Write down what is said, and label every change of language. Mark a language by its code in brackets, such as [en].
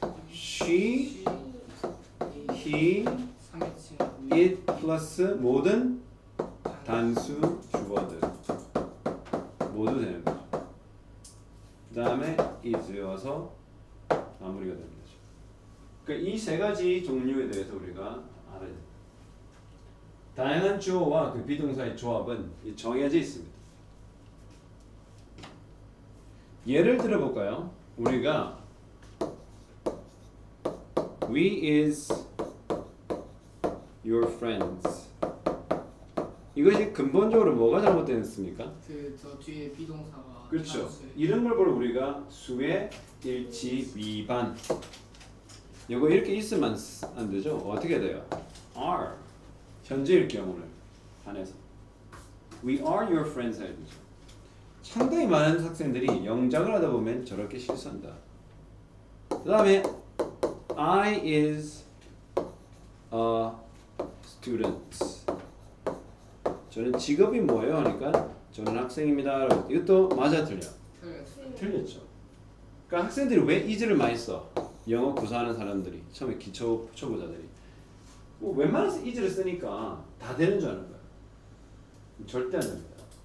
[ko] she, he, it 플러스 모든 단수 주어들 모두 되는 거죠. 그 다음에 is여서 마무리가 되는 거죠. 그러니까 이 세 가지 종류에 대해서 우리가 알아야 됩니다. 다양한 주어와 그 비동사의 조합은 정해져 있습니다. 예를 들어볼까요? [en] 우리가 We is your friends. [ko] 이것이 근본적으로 뭐가 잘못됐습니까? 저 뒤에 비동사가 그렇죠. 단수예요. 이런 걸 보고 우리가 수의 일치 위반. 이거 이렇게 있으면 안 되죠. 어떻게 돼요? are 현재일 경우를 한해서 [en] We are your friends [ko] 해야 되죠. 상당히 많은 학생들이 영작을 하다 보면 저렇게 실수한다. [en] 그 다음에 I is a student. [ko] 저는 직업이 뭐예요? 하니까 저는 학생입니다. 이것도 맞아 틀려? 틀렸죠. 그러니까 학생들이 왜 is를 많이 써? 영어 구사하는 사람들이 처음에 기초 초보자들이 뭐 웬만해서 is를 쓰니까 다 되는 줄 아는 거야. 절대 안 됩니다.